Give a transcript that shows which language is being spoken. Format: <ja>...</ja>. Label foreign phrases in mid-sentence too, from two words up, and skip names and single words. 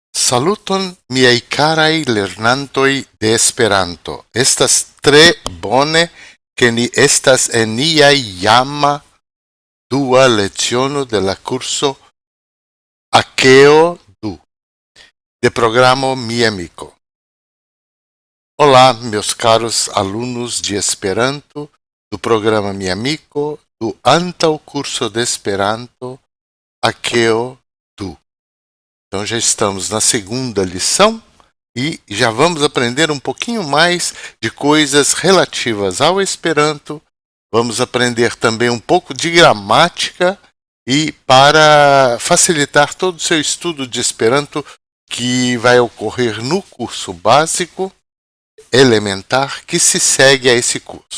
<eo>Saluton miaj caraj lernantoj de Esperanto. Estas tre bone ke ni estas en nia jama dua leciono de la curso Akeo 2 de programo Mi Amigo.</eo> <pt>Olá, meus caros alunos de Esperanto do programa Mi Amigo do antaŭ curso de Esperanto Akeo 2. Então já estamos na segunda lição e já vamos aprender um pouquinho mais de coisas relativas ao Esperanto. Vamos aprender também um pouco de gramática e para facilitar todo o seu estudo de Esperanto que vai ocorrer no curso básico elementar que se segue a esse curso.</pt>